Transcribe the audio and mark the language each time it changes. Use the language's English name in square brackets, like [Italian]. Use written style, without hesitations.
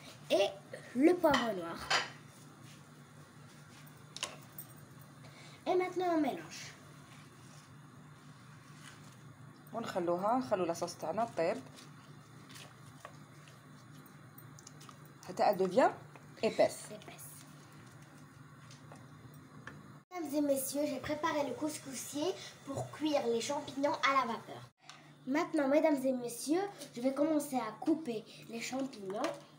[French] Et le poivre noir. Et maintenant [Arabic] ونخلو لاصوص تاعنا طيب حتى [French] elle devient épaisse. Mesdames et messieurs, j'ai préparé le couscoussier pour cuire les champignons à la vapeur. Maintenant, mesdames et messieurs, je vais commencer à couper les champignons.